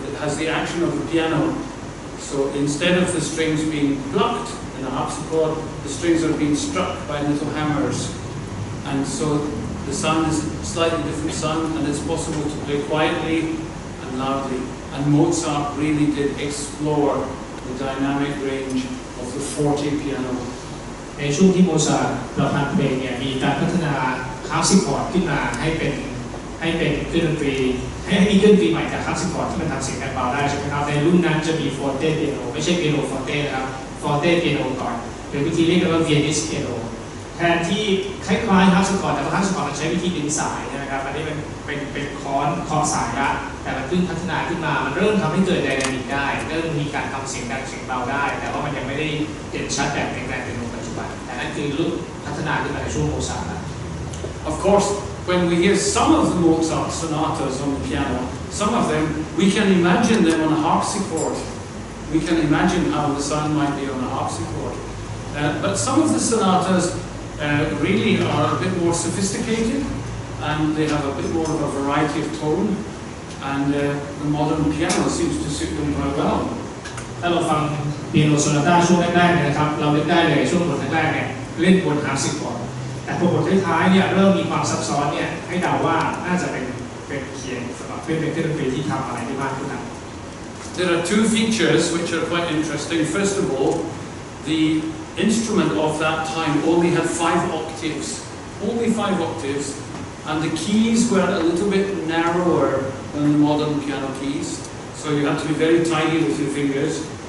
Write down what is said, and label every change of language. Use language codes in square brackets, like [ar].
[en] It has the action of a piano. So instead of the strings being plucked in a harpsichord, the strings are being struck by little hammers. And so the sound is a slightly different sound, and it's possible to play quietly and loudly. And Mozart really did explore the dynamic range of the forte piano. [th] ในช่วงที่โมซาร์ทประพันธ์เพลงเนี่ยมีการพัฒนาฮาร์ปซิคอร์ดขึ้นมาให้เป็นเครื่องดนตรีให้มีเครื่องดนตรีใหม่จากฮาร์ปซิคอร์ดที่มันทำเสียงแบบเบาได้ใช่ไหมครับในรุ่นนั้นจะมีฟอร์เต้เปียโนไม่ใช่เปียโนฟอร์เต้นะครับฟอร์เต้เปียโนก่อนหรือวิธีเรียกกันว่าเวียนิสเปียโน แทนที่คล้ายๆฮาร์ปซิคอร์ดแต่ว่าฮาร์ปซิคอร์ดมันใช้วิธีดึงสายนะครับอันนี้มันเป็นค้อนเคาะสายละแต่มันขึ้นพัฒนาขึ้นมามันเริ่มทำให้เกิดไดนามิกได้เริ่มมีการทำเสียงดังเสียงเบาได้แต่ว่ามันยังไม่ได้เด่นชัดแบบในการเป็นปัจจุบันแต่นั่นคือรุ่นพัฒนาขึ้นมาในช่วงโมซาร์ท [en] Of course, when we hear some of the Mozart sonatas on the piano, some of them, we can imagine them on a harpsichord. We can imagine how the sound might be on a harpsichord. But some of the sonatas really are a bit more sophisticated, and they have a bit more of a variety of tone, and the modern piano seems to suit them quite well. [th] ถ้าเราฟังเปียโนโซนาต้าช่วงแรกๆเนี่ยนะครับเราเล่นได้เลยช่วงบทแรกๆเนี่ยเล่นบนฮาร์ปซิคอร์ดแต่พอบทท้ายๆเนี่ยเริ่มมีความซับซ้อนเนี่ยให้เดาว่าน่าจะเป็นเขียนสำหรับเป็นเครื่องดนตรีที่ทำอะไรได้มากขึ้นนะ [en] There are two features which are quite interesting. First of all, the instrument of that time only had 5 octaves, only 5 octaves, and the keys were a little bit narrower than the modern piano keys, so you had to be very tidy with your fingers.